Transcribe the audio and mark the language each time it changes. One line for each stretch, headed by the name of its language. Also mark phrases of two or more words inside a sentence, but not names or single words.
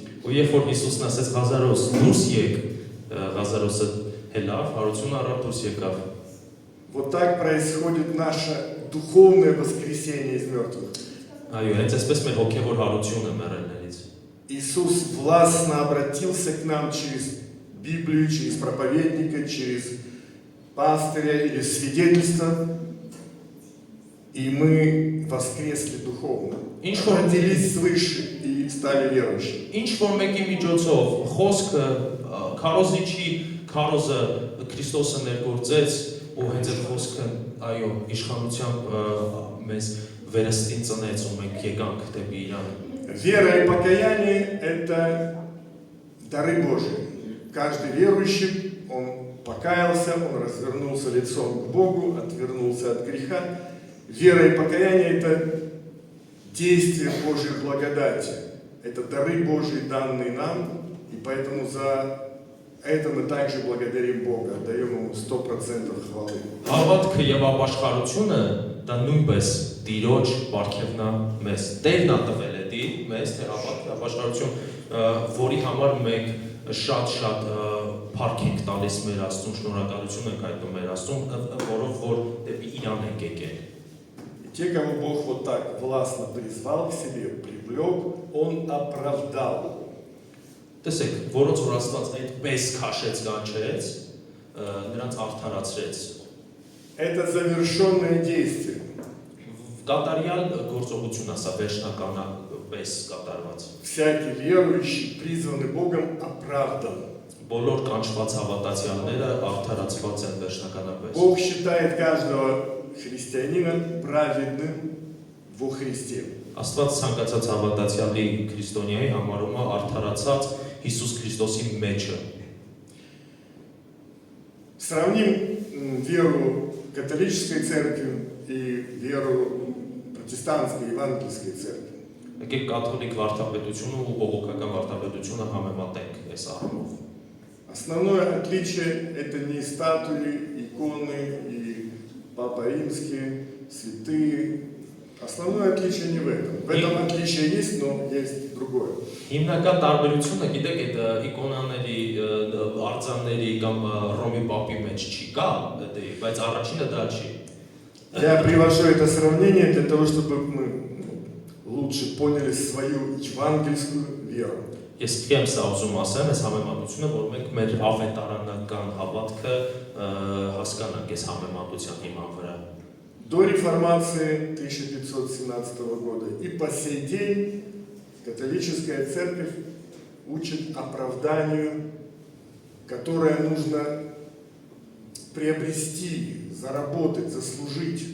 Armenian: Ու երբ որ Հիսուսն ասեց Ղազարոս, դուրս եկ, Ղազարոսը հելավ, հարություն առավ, դուրս եկավ։
Russian: Вот так происходит наше духовное воскресение из мертвых.
Armenian: Այո, հենց այսպես մեր հոգևոր հարությունը մեռելներից։
Russian: Иисус властно обратился к нам через Библию, через проповедника, через пастыря или свидетельство и мы воскресли духовно, Иншо. родились свыше и стали верующими.
Armenian: Ինչ որ մեկի միջոցով խոսքը քարոզիչի քարոզը Քրիստոսը ներգործեց ու հենց այդ խոսքը այո իշխանությամբ մեզ վերստին ծնեց ու մենք եկանք դեպի իրան
Russian: Вера и покаяние – это дары Божии. Каждый верующий, он покаялся, он развернулся лицом к Богу, отвернулся от греха. Вера и покаяние – это действие Божьей благодати. Это дары Божьи, данные нам, и поэтому за это мы также благодарим Бога, отдаем Ему 100% хвалы.
Armenian: Հավատքը եւ ապաշխարությունը դա նույնպես Տիրոջ բարգևն է մեզ Տերն է տվել է դի մեզ թե հավատքը ապաշխարություն որի համար մենք շատ փառք ենք տալիս մեր Աստծուն շնորհակալություն ենք հայտնում մեր Աստծուն որով որ դեպի իրան ենք եկել
Russian: И те, кого Бог вот так властно призвал к себе, привлек, Он оправдал.
Armenian: Տեսեք, որոնց որ Աստված այդպես քաշեց կանչեց, նրանց արդարացրեց։
Russian: Это завершенное действие.
Armenian: Կատարյալ գործողություն ասա վերջնականապես կատարված։
Russian: Всякий верующий, призванный Богом, оправдан.
Armenian: Բոլոր կանչված հավատացյալները արդարացված են վերջնականապես։
Russian: Бог считает каждого христианина праведным во Христе.
Armenian: Աստված ցանկացած հավատացյալի քրիստոնյայի համարում է արդարացած Հիսուս Քրիստոսի մեջը։
Russian: Сравним веру католической церкви и веру протестантской евангельской церкви.
Armenian: Եկեք կաթոլիկ վարդապետությունը ու բողոքական վարդապետությունը համեմատենք այս առումով։
Russian: Основное отличие – это не статуи, иконы и Папа Римский, святые. Основное отличие не в этом. В этом отличие есть, но есть другое.
Armenian: Հիմնական տարբերությունը գիտեք այդ իկոնաների, արձանների կամ Ռոմի պապի մեջ չի կա, բայց առաջինը դա չի։
Russian: Я привожу это сравнение для того, чтобы мы лучше поняли свою евангельскую веру.
Armenian: Ես քիմ սա ուզում ասեմ, այս համեմատությունը, որ մենք մեր ավետարանական հավատքը հասկանանք այս համեմատության հիման վրա։
Russian: До реформации 1517 года и по сей день католическая церковь учит оправданию, которое нужно приобрести, заработать, заслужить.